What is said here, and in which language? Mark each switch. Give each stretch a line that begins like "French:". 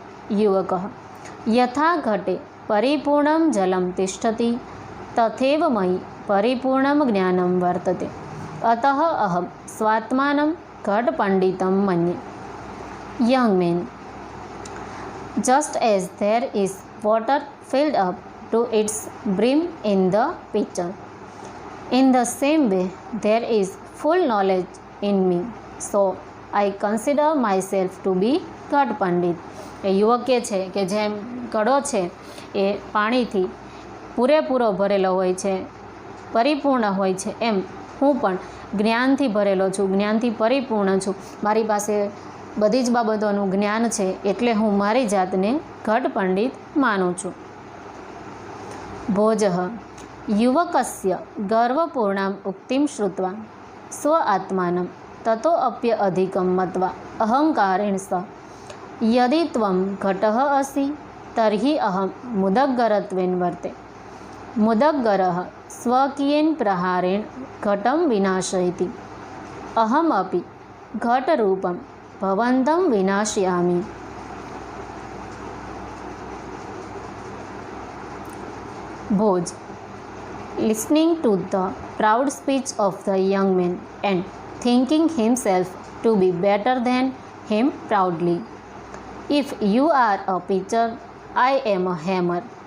Sanskrit: યુવક યથા ઘટે પરિપૂર્ણમ જલમ તિષ્ઠતિ તથૈવ મયि પરિપૂર્ણમ જ્ઞાનમ વર્તતે. અતઃ અહમ સ્વાત્માનમ ઘટપંડિતમ મન્યે.
English: Young man, just as there is water filled up to its brim in the pitcher. In the same way, there is full knowledge in me, so I consider myself to be ghat pandit.
Gujarati: એ યુવક કહે છે કે જેમ ઘડો છે એ પાણીથી પૂરેપૂરો ભરેલો હોય છે, પરિપૂર્ણ હોય છે, એમ હું પણ જ્ઞાનથી ભરેલો છું, જ્ઞાનથી પરિપૂર્ણ છું. મારી પાસે બધી જ બાબતોનું જ્ઞાન છે, એટલે હું મારી જાતને ઘટ પંડિત માનું છું.
Sanskrit: ભોજઃ યુવકસ્ય ગર્વપૂર્ણામ ઉક્તિમ શ્રુત્વા સ્વ આત્માનમ તતો અપ્ય અધિકમ મત્વા અહંકારેણ સ યદિ ત્વમ ઘટઃ અસि તર્હિ અહમ મુદગ્ગરત્વેન વર્તે. મુદગ્ગરઃ સ્વકીયેન પ્રહારેણ ઘટમ વિનાશયતિ. અહમ અપि ઘટરૂપમ ભવંતમ વિનાશયામિ.
English: Bhoj listening to the proud speech of the young man and thinking himself to be better than him proudly. If you are a pitcher, I am a hammer.